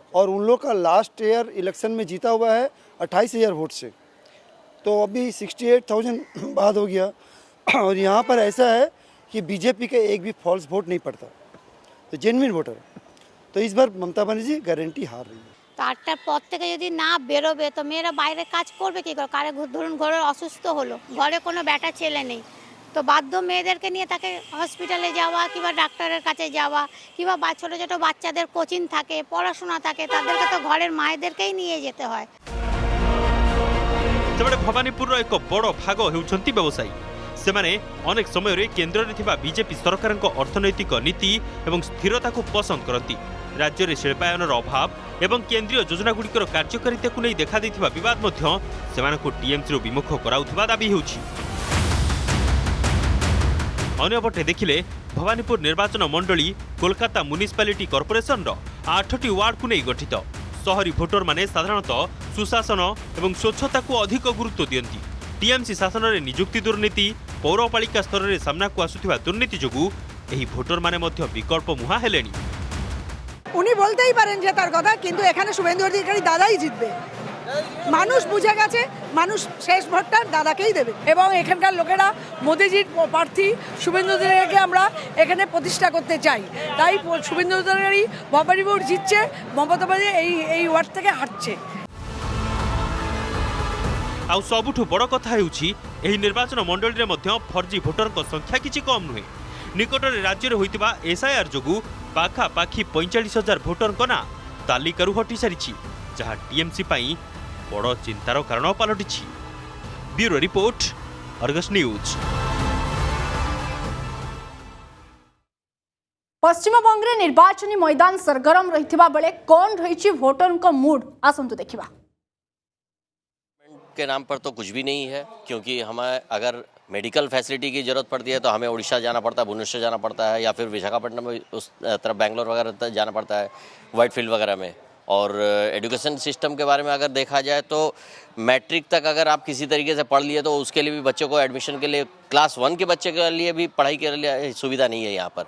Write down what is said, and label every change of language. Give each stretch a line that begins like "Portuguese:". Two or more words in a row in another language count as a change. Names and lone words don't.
Hindi: और उन लोग का
English: last year
Hindi: इलेक्शन में जीता हुआ है 28,000 वोट से, तो अभी 68,000 बाद हो गया। और यहाँ पर ऐसा है कि बीजेपी का एक भी
English: false vote
Hindi: नहीं पड़ता, तो
English: genuine voter.
Hindi: तो इस बार ममता बनर्जी गारंटी हार रही है।
Bangla: তো 8টার পর থেকে যদি না বেরোবে তো মেয়েরা বাইরে কাজ করবে কি করে? কারে ধরুন ঘরে অসুস্থ হলো, ঘরে কোনো বেটা ছেলে নেই, তো বাধ্য মেয়েদেরকে নিয়ে তাকে হসপিটালে যাওয়া কিংবা ডাক্তারের কাছে যাওয়া কিংবা ছোটো ছোটো বাচ্চাদের কোচিং থাকে, পড়াশোনা থাকে, তাদেরকে তো ঘরের মায়েদেরকেই নিয়ে যেতে হয়।
Odia: ସେବେଳେ ଭବାନୀପୁରର ଏକ ବଡ଼ ଭାଗ ହେଉଛନ୍ତି ବ୍ୟବସାୟୀ। ସେମାନେ ଅନେକ ସମୟରେ କେନ୍ଦ୍ରରେ ଥିବା ବିଜେପି ସରକାରଙ୍କ ଅର୍ଥନୈତିକ ନୀତି ଏବଂ ସ୍ଥିରତାକୁ ପସନ୍ଦ କରନ୍ତି। ରାଜ୍ୟରେ ଶିଳ୍ପାୟନର ଅଭାବ ଏବଂ କେନ୍ଦ୍ରୀୟ ଯୋଜନାଗୁଡ଼ିକର କାର୍ଯ୍ୟକାରିତାକୁ ନେଇ ଦେଖାଦେଇଥିବା ବିବାଦ ମଧ୍ୟ ସେମାନଙ୍କୁ ଟିଏମ୍ସିରୁ ବିମୁଖ କରାଉଥିବା ଦାବି ହେଉଛି। ଅନ୍ୟପଟେ ଦେଖିଲେ ଭବାନୀପୁର ନିର୍ବାଚନ ମଣ୍ଡଳୀ କୋଲକାତା ମ୍ୟୁନିସିପାଲିଟି କର୍ପୋରେସନର 8ଟି ୱାର୍ଡକୁ ନେଇ ଗଠିତ। ସହରୀ ଭୋଟରମାନେ ସାଧାରଣତଃ ସୁଶାସନ ଏବଂ ସ୍ୱଚ୍ଛତାକୁ ଅଧିକ ଗୁରୁତ୍ୱ ଦିଅନ୍ତି। ଟିଏମ୍ସି ଶାସନରେ ନିଯୁକ୍ତି ଦୁର୍ନୀତି, ପୌରପାଳିକା ସ୍ତରରେ ସାମ୍ନାକୁ ଆସୁଥିବା ଦୁର୍ନୀତି ଯୋଗୁଁ ଏହି ଭୋଟରମାନେ ମଧ୍ୟ ବିକଳ୍ପ ମୁହାଁ ହେଲେଣି।
Bangla: উনি বলতেই পারেন যে তার কথা, কিন্তু এখানে শুভেন্দু অধিকারী দাদাই জিতবে। মানুষ বুঝে গেছে, মানুষ শেষ ভোটটা দাদাকেই দেবে। এবং এখানকার লোকেরা মোদিজির প্রার্থী শুভেন্দু অধিকারীকে আমরা এখানে প্রতিষ্ঠা করতে চাই। তাই শুভেন্দু অধিকারী ভবানীপুর জিতছে, মমতা বন্দ্যোপাধ্যায় এই ওয়ার্ড থেকে হারছে।
Odia: ଆଉ ସବୁଠୁ ବଡ଼ କଥା ହେଉଛି ଏହି ନିର୍ବାଚନ ମଣ୍ଡଳୀରେ ମଧ୍ୟ ଫର୍ଜି ଭୋଟରଙ୍କ ସଂଖ୍ୟା କିଛି କମ୍ ନୁହେଁ। ନିକଟରେ ରାଜ୍ୟରେ ହୋଇଥିବା ଏସ୍ଆଇଆର୍ ଯୋଗୁଁ ପାଖାପାଖି 45,000 ଭୋଟରଙ୍କ ନାଁ ତାଲିକାରୁ ହଟିସାରିଛି, ଯାହା ଟିଏମ୍ସି ପାଇଁ ବଡ଼ ଚିନ୍ତାର କାରଣ ପାଲଟିଛି।
English: bureau report,
Odia: ଅର୍ଗସ୍ ନ୍ୟୁଜ୍। ପଶ୍ଚିମବଙ୍ଗରେ ନିର୍ବାଚନୀ ମଇଦାନ ସରଗରମ ରହିଥିବା ବେଳେ କ'ଣ ରହିଛି ଭୋଟରଙ୍କ ମୁଡ୍, ଆସନ୍ତୁ ଦେଖିବା।
Hindi: के नाम पर तो कुछ भी नहीं है, क्योंकि हमें अगर
English: medical facility
Hindi: की ज़रूरत पड़ती है तो हमें उड़ीसा जाना पड़ता है, भुवनेश्वर जाना पड़ता है, या फिर विशाखापट्टनम में उस तरफ बेंगलोर वगैरह तक जाना पड़ता है, वाइट फील्ड वगैरह में। और
English: education system
Hindi: के बारे में अगर देखा जाए तो मैट्रिक तक अगर आप किसी तरीके से पढ़ लिए तो उसके लिए भी बच्चों को एडमिशन के लिए क्लास 1 के बच्चे के लिए भी पढ़ाई के लिए सुविधा नहीं है यहाँ पर।